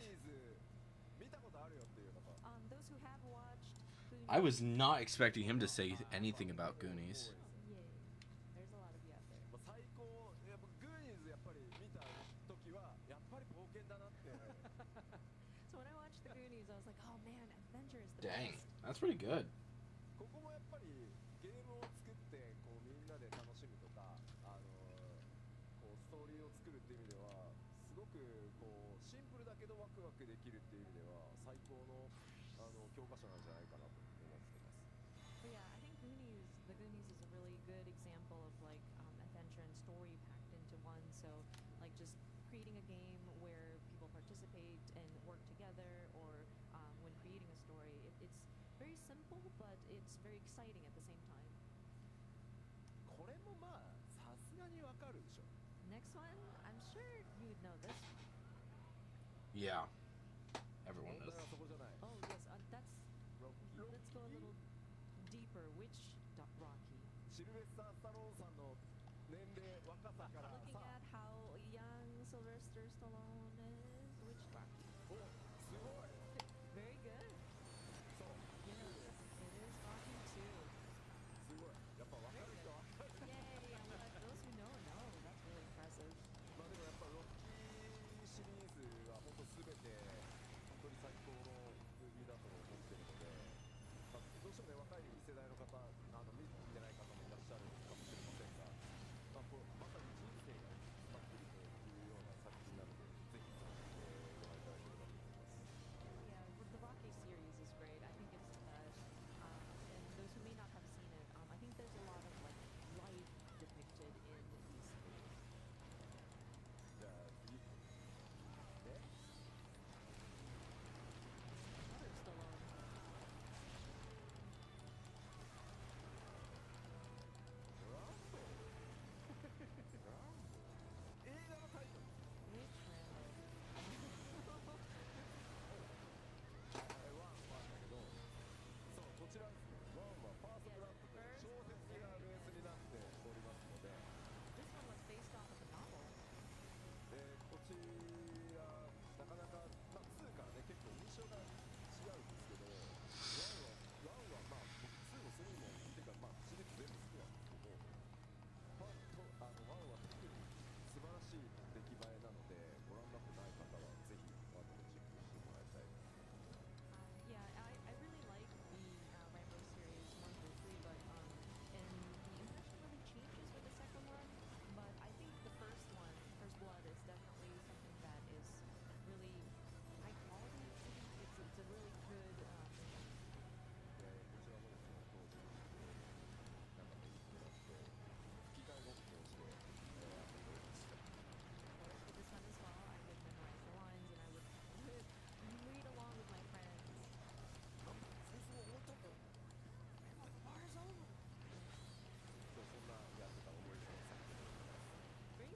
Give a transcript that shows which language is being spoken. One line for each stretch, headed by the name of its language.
Japanese: グーニーズ見たことあるよっていう方
English: Those who have watched Goonies. I was not expecting him to say anything about Goonies. Yay. There's a lot of you out there.
Japanese: まあ最高やっぱグーニーズやっぱり見た時はやっぱり冒険だなって
English: So when I watched the Goonies, I was like, oh man, adventure is the Dang, best. that's pretty good.
Japanese: ここもやっぱりゲームを作ってこうみんなで楽しむとかこうストーリーを作るっていう意味ではすごくこうシンプルだけどワクワクできるっていう意味では最高の教科書なんじゃないかなと思ってます。
English: But yeah, I think the Goonies is a really good example of story packed into one. So like just creating a game where people participate and work together, or when creating a story, it's very simple, but it's very exciting at the same time.
Japanese: これもまあさすがにわかるでしょ。
English: Next one, I'm sure you would know this. Yeah. Everyone
Japanese: 問題
English: knows.
Japanese: はそこじゃない。
English: Oh yes, that's. Let's go a little deeper. Which Rocky?
Japanese: シルベスター・スタローンさんの年齢若さから
English: Looking
Japanese: さ
English: at how young Sylvester Stallone is, which Rocky?
Japanese: おすごい
English: Very good.
Japanese: そう
English: Yes, it is Rocky 2.
Japanese: すごいやっぱ分かる人は分かる
English: Yay! Those who know know. That's really impressive.
Japanese: まあでもやっぱロッキーシリーズは本当すべて本当に最高のムービーだと思ってるので、まあ、どうしてもね若い世代の方見てない方もいらっしゃるかもしれませんが、まあ、こうまさに人生が詰まっているというような作品なのでぜひ、ご覧いただければと思います。
English: Yeah, the Rocky series is great. I think it's the best. And those who may not have seen it, I think there's a lot of like life depicted in these series.
Japanese: じゃあ次で
English: Another Stallone.
Japanese: ワンだけど、そうこちらですね。ワンはファーストブラッドという小説がベースになっておりますので、
English: This one was based off of a novel.
Japanese: こちらなかなか、まあ、2からね結構印象が違うんですけど、ワンはまあ僕2も3もっていうかまあシリーズ全部好きなんですけど、ワンは特に素晴らしい出来栄えなので、ご覧になってない方はぜひワンのチェックしてもらいたいです。
English: Yeah, I really like the Rambo series 1 through 3, but and the impression really changes with the second one. But I think the first one, First Blood, is definitely something that is really high quality. It's a really good.
Japanese: こちらもですね、当時、なんかね、いつもだって吹き替えごっこをして、遊んでおりました。
English: With this one as well, I would memorize the lines and I would read along with my friends.
Japanese: 戦争終わっちゃったよ。
English: Oh, the bar is over.
Japanese: そうそんなやってた思い出の作品でございます。